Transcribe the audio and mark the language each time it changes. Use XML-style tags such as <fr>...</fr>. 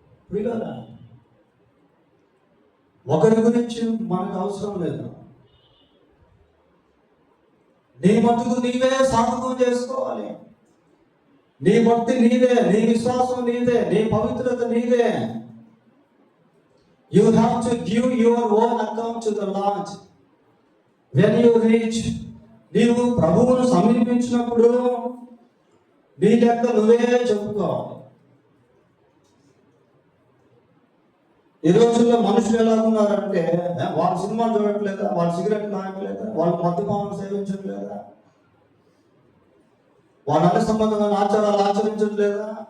<te>వీళ్ళరా ఒకరి గురించి మనకు అవసరం లేదు. నీ మట్టుకు నీవే సాధకం చేసుకోవాలి. నీ భక్తి నీదే, నీ విశ్వాసం నీదే, నీ పవిత్రత నీదే.</te> <en>You have to give your own account to the Lord. When you reach,</en> <te>నీవు ప్రభువును సమీపించినప్పుడు నీ లెక్క నువ్వే చెప్పుకోవాలి. ఈ రోజుల్లో మనుషులు ఎలా ఉన్నారంటే వాళ్ళు సినిమా చూడట్లేదా, వాళ్ళు సిగరెట్ తాగట్లేదా, వాళ్ళు మద్యపానం సేవించట్లేదా, వాళ్ళ అన్ని సంబంధమైన ఆచారాలు ఆచరించట్లేదా?</te>